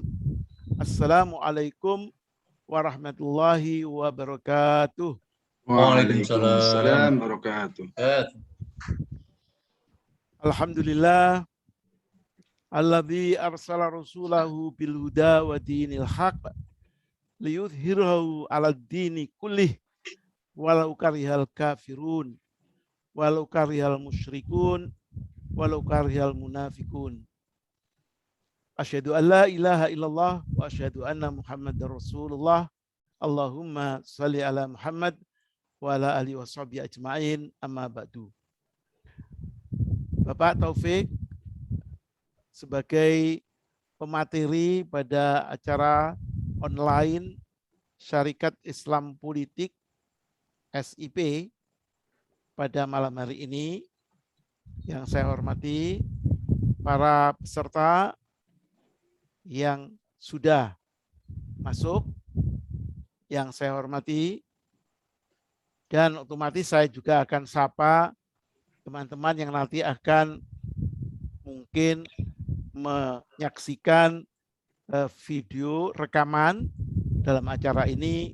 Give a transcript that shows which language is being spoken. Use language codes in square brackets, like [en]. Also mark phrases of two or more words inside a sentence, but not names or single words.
[ar] السلام عليكم ورحمة الله وبركاته. وعليكم السلام وبركاته. الحمد لله الذي أرسل رسوله بالهدى ودين الحق ليظهره على الدين كله ولو كره الكافرون ولو كره المشركون ولو كره المنافقون. أشهد أن لا إله إلا الله وأشهد أن محمدا رسول الله. اللهم صل على محمد وعلى آله وأصحابه أجمعين، أما بعد. [id] Bapak Taufik sebagai pemateri pada acara online Syarikat Islam Politik SIP pada malam hari ini, yang saya hormati para peserta yang sudah masuk, yang saya hormati, dan otomatis saya juga akan sapa teman-teman yang nanti akan mungkin menyaksikan video rekaman dalam acara ini.